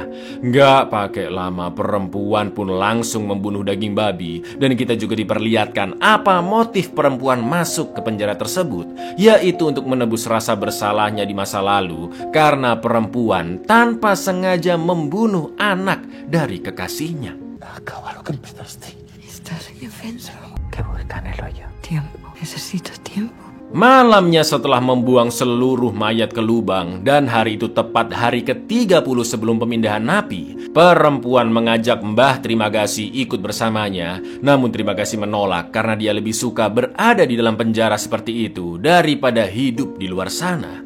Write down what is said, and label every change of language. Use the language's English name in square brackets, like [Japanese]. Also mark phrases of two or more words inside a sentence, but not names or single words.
[Indonesian] Gak pakai lama, perempuan pun langsung membunuh daging babi, dan kita juga diperlihatkan apa motif perempuan masuk ke penjara tersebut, yaitu untuk menebus rasa bersalahnya di masa lalu, karena perempuan tanpa sengaja membunuh anak dari kekasihnya. [Spanish] Acaba lo que empezaste. Estás indefenso. Que buscan el hoyo. Tiempo. Necesito tiempo. [Indonesian] Malamnya setelah membuang seluruh mayat ke lubang, dan hari itu tepat hari ke-30 sebelum pemindahan napi, perempuan mengajak Mbah Trimagasi ikut bersamanya. Namun Trimagasi menolak karena dia lebih suka berada di dalam penjara seperti itu daripada hidup di luar sana.